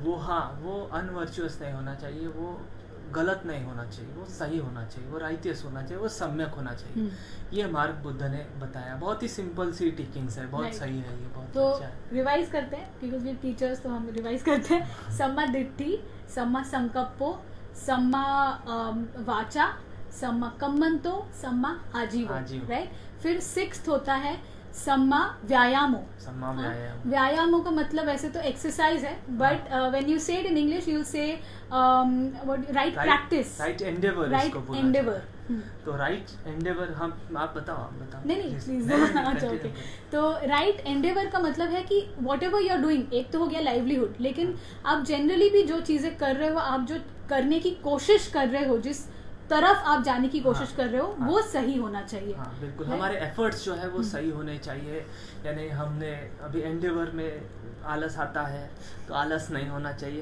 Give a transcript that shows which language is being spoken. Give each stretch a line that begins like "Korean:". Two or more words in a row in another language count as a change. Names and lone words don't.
Hindi: वो अनवर्चुअस नहीं होना चाहिए, वो गलत नहीं होना चाहिए, वो सही होना चाहिए, वो राइटियस होना चाहिए, वो सम्यक होना चाहिए। ये मार्ग बुद्ध ने बताया, बहुत ही सिंपल सी टीचिंग्स है, बहुत सही है ये, बहुत तो अच्छा है। रिवाइज करते हैं
English: because we teachers,
Hindi: तो हम रिवाइज करते हैं।
Pali: सम्मा दिट्ठी, सम्मा संकप्पो, सम्मा वाचा, सम्मा कम्मंतो, सम्मा आजीवो,
Hindi: राइट? फिर सिक्स्थ होता है
Pali: सम्मा व्यायामो।
Hindi: व्यायामो का मतलब वैसे तो एक्सरसाइज है,
English: but when you say it in English you say right practice, right endeavour, right endeavour.
Hindi: तो
English: right endeavour,
Hindi: हम आप बताओ। नहीं प्लीज। अच्छा, ओके।
English: तो right endeavour
Hindi: का मतलब है कि
English: whatever you are doing,
Hindi: एक तो हो गया लाइवलीहुड, लेकिन आप जनरली भी जो चीजें कर रहे हो, आप जो करने की कोशिश कर रहे हो, जिस तरफ आप जाने की कोशिश कर रहे हो, वो सही होना चाहिए। बिल्कुल, हमारे एफर्ट्स जो है वो सही होने चाहिए। यानी हमने अभी एंडेवर में आलस आता है तो आलस नहीं होना चाहिए।